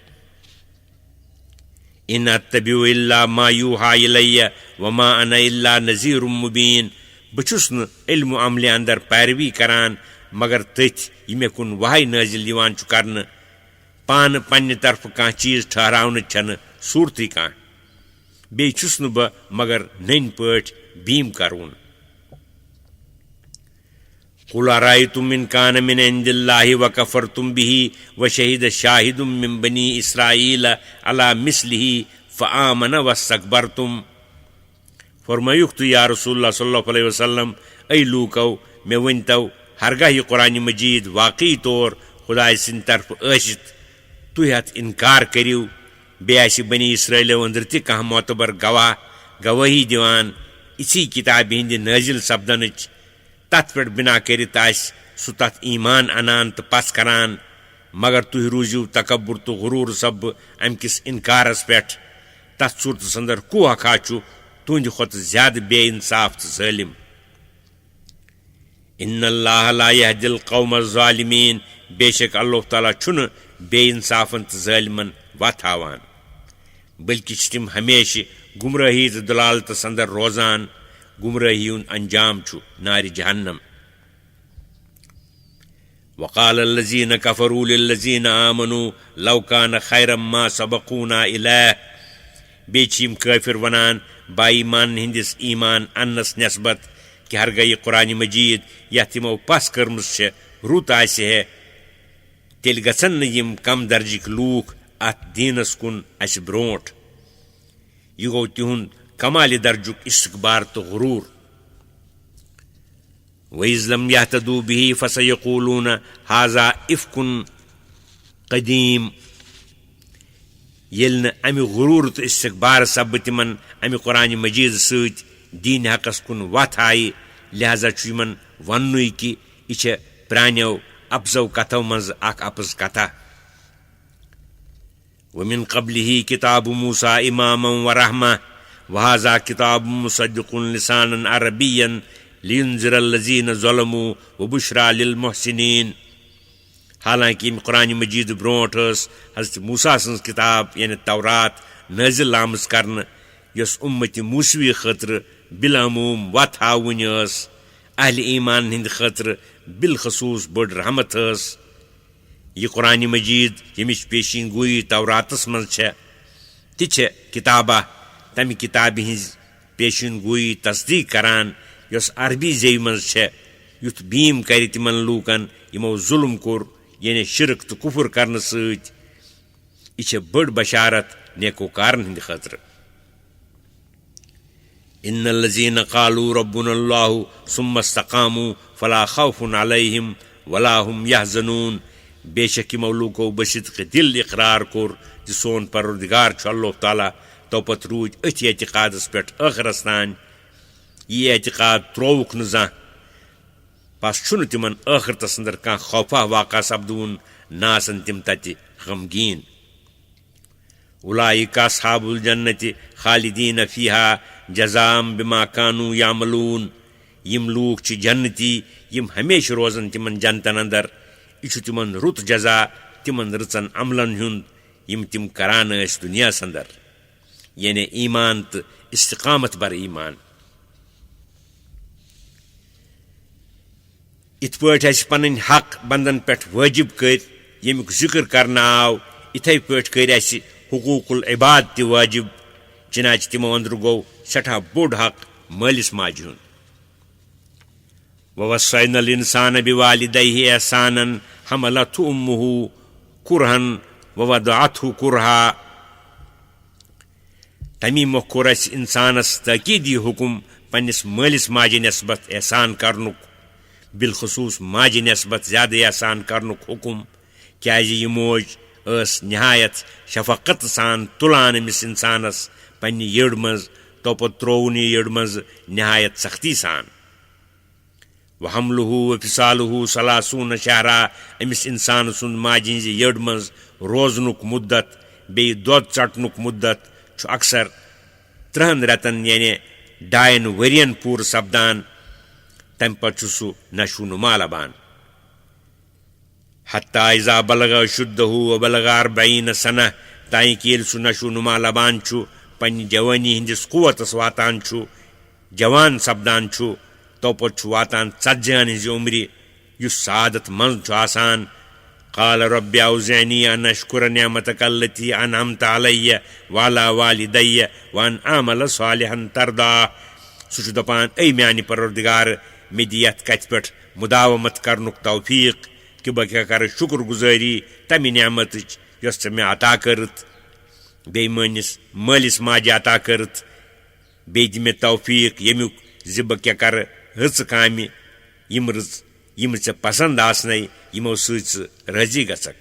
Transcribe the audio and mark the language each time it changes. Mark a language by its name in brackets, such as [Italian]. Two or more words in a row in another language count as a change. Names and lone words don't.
[Arabic] ان اتبع الا ما یوحى الیہ وما انا الا نذیر مبین [Kashmiri] بہٕ چھُس نہٕ علم و عملہِ اندر پیروی کران مگر تٔتھۍ یہِ مےٚ کُن وحی نٲزِل یِوان چھُ کرنہٕ پانہٕ پننہِ طرفہٕ کانٛہہ چیٖز ٹھہراونٕچ چھنہٕ صوٗرتٕے کانٛہہ بیٚیہِ چھُس نہٕ بہٕ مگر نٔنۍ پٲٹھۍ بیٖم کرُن [Arabic] قل ارأيتم إن كان من عند الله وكفرتم به وشهد شاهد من بني إسرائيل على مثله فآمن واستكبرتم [Kashmiri] فرمایُکھ تُہۍ یا رسول اللہ صلی [Arabic] اللہ علیہ وسلم [Kashmiri] اے لوٗکو مےٚ ؤنۍتو ہرگاہ یہِ قرآن مجید واقعی طور خداے سٕنٛدِ طرفہٕ ٲسِتھ تُہۍ اتھ انکار کٔرِو بیٚیہِ آسہِ بنی اسرائیلو أنٛدرٕ تہِ کانٛہہ معتبر گواہ گوٲہی دِوان یِژھٕے کِتابہِ ہِنٛدِ نٲزِل سپدنٕچ تتھ پٮ۪ٹھ بنا کٔرِتھ آسہِ سُہ تتھ ایمان انان تہٕ پس کران مگر تُہۍ روٗزِو تکبر تہٕ غروٗر سببہٕ امہِ کِس انکارس پٮ۪ٹھ تتھ صوٗرتس اندر کوہا چھُ تُہنٛدِ کھۄتہٕ زیادٕ بے انصاف تہٕ ظٲلم [Arabic] ان اللہ لا يهدي القوم الظالمین [Kashmiri] بے شک اللہ تعالیٰ چھُنہٕ بے انصافن تہٕ ظٲلمن وتھ ہاوان بلکہ چھِ تِم ہمیشہِ گمرٲہی تہٕ دلالتس اندر روزان گمرٲہی ہُنٛد انجام چھُ نارِ جہنم [Arabic] وقال الذين كفروا للذين آمنوا لو كان خيرا ما سبقونا إليه [Kashmiri] بیٚیہِ چھِ یِم کٲفر ونان با ایمان ہٕنٛدِس ایمان اننس نسبت کہ ہرگاہ یہِ قرآن مجید یتھ یِمو پس کٔرمٕژ چھےٚ رُت آسہِ ہے تیٚلہِ گژھن نہٕ یِم کم درجٕکۍ لوٗکھ اتھ دیٖنس کُن اسہِ برونٛٹھ یہِ گوٚو تِہُنٛد کمالہِ درجُک استقبار تہٕ غروٗر [Arabic] وَإِذْ لَمْ يَهْتَدُوا بِهِ فَسَيَقُولُونَ هَذَا إِفْكٌ قدیٖم [Kashmiri] ییٚلہِ نہٕ امہِ غروٗر تہٕ استقبار سببہٕ تِمن امہِ قرآن مجیٖد سۭتۍ دیٖن حقس کُن وتھ آیہِ لہذا چھُ یِمن وننُے کہِ یہِ چھےٚ پرٛانیو اپزو کتھو منٛزٕ اکھ اپٕز کتھا وَمِن قبلِهِ کِتابُ موٗسیٰ اِمامًا وَرحمةً وَهَذَا کِتابٌ مُصَدِّقٌ لِسانًا عربيًّا لِيُنذِرَ الَّذِينَ ظَلَمُوا وَبُشْرَىٰ لِلْمُحْسِنِينَ حالانکہ ییٚمہِ قرآن مجید برونٛٹھ ٲس حضرت موٗسیٰ سٕنٛز کِتاب یعنی تورات نٲزِل آمٕژ کرنہٕ یۄس اُمتِ موٗسوی خٲطرٕ بالعموٗم وتھ ہاوٕنۍ ٲس اہلِ ایمان ہٕنٛدِ خٲطرٕ بالخصوٗص بٔڑ رحمت ٲس یہِ قرآن مجید ییٚمِچ پیشین گویی توراتس منٛز چھےٚ تہِ چھےٚ کِتابہ تمہِ کِتابہِ ہٕنٛز پیشین گویی تصدیٖق کران یۄس عربی زیٚوِ منٛز چھےٚ یُتھ بیٖم کرِ تِمن لوٗکن یِمو ظُلم کوٚر یعنی شرک تہٕ کُفُر کرنہٕ سۭتۍ. یہِ چھےٚ بٔڑ بشارت نیکوکارن ہٕنٛدِ خٲطرٕ. [Arabic] ان الذين قالوا ربنا الله ثم استقاموا فلا خوف عليهم ولا هم يحزنون. [Kashmiri] بے شک یِمو لوٗکو بصدق دل اقرار کوٚر زِ سون پروردگار چھُ اللہ تعالیٰ تو پتہٕ روٗدۍ أتھۍ اعتقادس پٮ۪ٹھ ٲخرس تانۍ. یہِ اعتقاد ترٛووُکھ نہٕ زانٛہہ پس چھُنہٕ تِمن ٲخرتس انٛدر کانٛہہ خوفا واقع سپدوُن نہ آسن تِم تتہِ غمگیٖن. [Arabic] اولئک اصحاب الجنة خالدین فیہا جزاء بما كانوا یعملون. [Kashmiri] یِم لوٗکھ چھِ جنتی یِم ہمیشہِ روزن تِمن جنتن انٛدر. یہِ چھُ تِمن رُت جزا تِمن رٕژن عملن ہُنٛد یِم تِم کران ٲسۍ دُنیاہس انٛدر یعنی ایمان تہٕ استقامت بر ایمان. یِتھ پٲٹھۍ اَسہِ پنٕنۍ حق بندن پٮ۪ٹھ وٲجِب کٔرۍ ییٚمیُک ذِکر کرنہٕ آو یِتھے پٲٹھۍ کٔرۍ اَسہِ حقوٗق العباد تہِ وٲجِب چنانچہ تِمو أنٛدرٕ گوٚو سٮ۪ٹھاہ بوٚڑ حق مٲلِس ماجہِ ہُنٛد. [Arabic] ووصينا الإنسان بوالديه إحسانا حملته أمه كرها ووضعته كرها. [Kashmiri] تمی مۄکھ کوٚر اَسہِ اِنسانس تٲکیٖدی حُکم پننِس مٲلِس ماجہِ نسبت احسان کرنُک بالخصوٗص ماجہِ نسبت زیادٕ احسان کرنُک حُکم کیٛازِ یہِ موج ٲس نہایت شفقت سان تُلان أمِس اِنسانس پننہِ یٔڈ منٛز تو پتہٕ ترٛووُن یہِ یٔڈ منٛز نہایت سختی سان. [Arabic] وحملہ وفصالہ ثلاثون شہرا. [Kashmiri] أمِس اِنسان سُنٛد ماجہِ ہِنٛزِ یٔڈ منٛز روزنُک مُدت بیٚیہِ دۄد ژٹنُک مُدت چھُ اکثر 3 رٮ۪تن یعنی 2 ؤرین پوٗرٕ سپدان. تمہِ پتہٕ چھُ سُہ نشو نما لبان. حتى اذا بلغ اشدہ وبلغ 40 سنہ. تانۍ کہِ ییٚلہِ سُہ نشو نما لبان چھُ پننہِ جوٲنی ہٕنٛدِس قوتس واتان چھُ جوان سپدان چھُ تو پتہٕ چھُ واتان 40 ہٕنٛزِ عمرِ یُس سعادت منٛز چھُ آسان. [Arabic] قال رب اوزعنی ان اشکر نعمتک التي انعمت علی وعلى والدی وان اعمل صالحا ترضا. [Kashmiri] سُہ چھُ دپان اے میانہِ پروردگار مےٚ دِ یتھ کتھِ پٮ۪ٹھ مداومت کرنُک توفیق کہِ بہٕ کیٛاہ کرٕ شُکر گُزٲری تمہِ نعمتٕچ یۄس ژےٚ مےٚ عطا کٔرٕتھ بیٚیہِ میٲنِس مٲلِس ماجہِ عطا کٔرٕتھ. بیٚیہِ دِ مےٚ توفیق ییٚمیُک زِ بہٕ کیٛاہ کرٕ رٕژٕ کامہِ یِم ژےٚ پسنٛد آسنَے یِمو سۭتۍ ژٕ رٲضی گژھکھ.